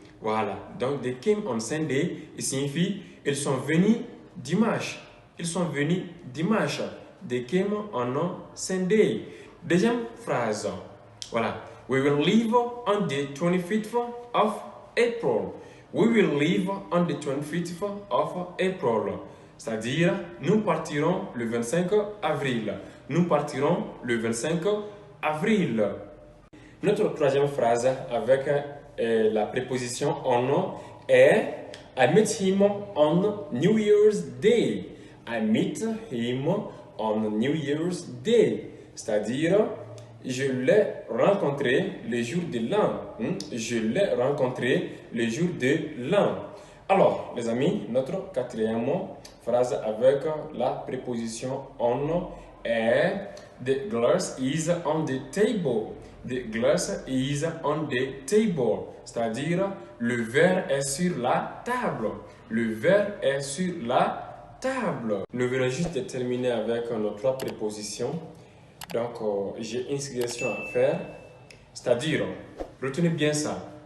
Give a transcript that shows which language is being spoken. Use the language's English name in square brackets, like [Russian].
[French] Voilà, donc [English] they came on Sunday, [French] il signifie ils sont venus dimanche. Ils sont venus dimanche. [English] They came on Sunday. [French] Deuxième phrase, voilà. [English] We will leave on the 25th of April. We will leave on the 25th of April. [French] C'est-à-dire, nous partirons le 25 avril. Nous partirons le 25 avril. Notre troisième phrase avec la préposition on est [English] I met him on New Year's Day. I met him on New Year's Day. [French] C'est-à-dire, je l'ai rencontré le jour de l'an. Je l'ai rencontré le jour de l'an. Alors, les amis, notre quatrième phrase avec la préposition on est [English] The glass is on the table. The glass is on the table. [French] C'est-à-dire, le verre est sur la table. Le verre est sur la table. Nous venons juste de terminer avec nos trois prépositions. Donc, j'ai une suggestion à faire. C'est-à-dire, retenez bien ça.